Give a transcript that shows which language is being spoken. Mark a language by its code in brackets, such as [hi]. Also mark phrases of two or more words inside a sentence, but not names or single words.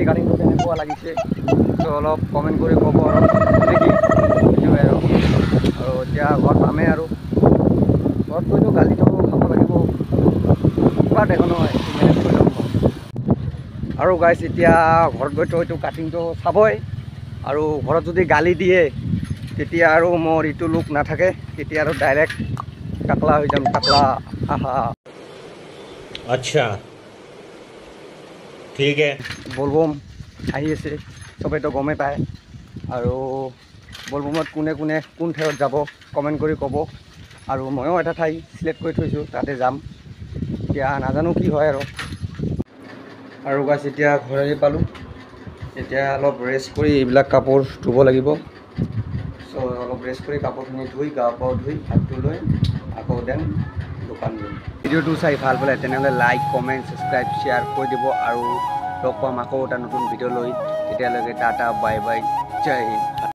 [as] কাটিংটো কেনেকুৱা লাগিছে তো অলপ কমেণ্ট কৰি ক'ব অলপ নেকি সেইটোৱে আৰু এতিয়া ঘৰত পামেই আৰু ঘৰত গৈতো গালিটো খাব লাগিব কিবা দেখোঁ নহয় মেনেজ কৰি ল'ম আৰু গাইছ এতিয়া ঘৰত গৈতো এইটো কাটিংটো চাবই আৰু ঘৰত যদি গালি দিয়ে তেতিয়া আৰু মোৰ ইটো লুক নাথাকে তেতিয়া আৰু ডাইৰেক্ট টাকলা হৈ যাম টাকলা আহা [hi] अच्छा ठीक है [as] বলবম আহি আছে চবেইতো গমেই পায় আৰু বলবমত কোনে কোনে কোন ঠাইত যাব কমেণ্ট কৰি ক'ব আৰু ময়ো এটা ঠাই চিলেক্ট কৰি থৈছোঁ তাতে যাম এতিয়া নাজানো কি হয় আৰু গাছ এতিয়া ঘৰ আহি পালোঁ এতিয়া অলপ ৰেষ্ট কৰি এইবিলাক কাপোৰ ধুব লাগিব চ' অলপ ৰেষ্ট কৰি কাপোৰখিনি ধুই গা পা ধুই হাতটো লৈ আকৌ দেন দোকান দিম ভিডিঅ'টো চাই ভাল পালে তেনেহ'লে [en] like comment subscribe share [as] কৰি দিব আৰু লগ পাম আকৌ এটা নতুন ভিডিঅ' লৈ তেতিয়ালৈকে টাটা [en] bye bye [hi] जय हिंद